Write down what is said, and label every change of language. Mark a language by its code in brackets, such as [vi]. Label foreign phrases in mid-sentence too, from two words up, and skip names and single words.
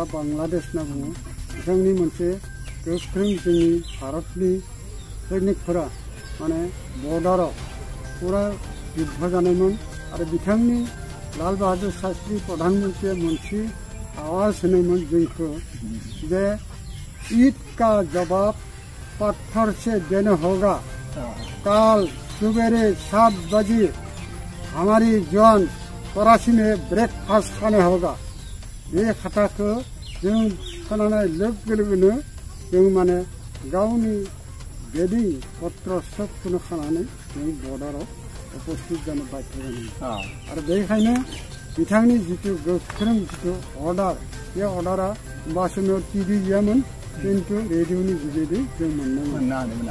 [brx] बांलादेश होनना बुङो बिथांनि मोनसे गोख्रों जोंनि भारतनि सैनिकफोरा माने बर्डाराव पुरा युद्ध जानायमोन आरो बिथांनि लाल बाहादुर शास्त्री प्रधानमन्त्रीया मोनसे आवाज होनायमोन जोंखौ जे [hi] ईद का जवाब पत्थर से देना होगा, कल सुबेरे 7 बजे हमारी जवान कराची में ब्रेकफास्ट खाने होगा। [brx] बे खोथाखौ जों खोनानाय लोगो लोगोनो जों माने गावनि बेदिं पत्र सबखौनो खानानै जों बर्डाराव उपस्थित जानो बाध्य जादोंमोन आरो बेनिखायनो बिथांनि जिथु गोख्रों जिथु अर्डार बे अर्डारा होमबा समाव TV गैयामोन किन्तु रेडिअनि जुगेदि जों मोननो हादोंमोन।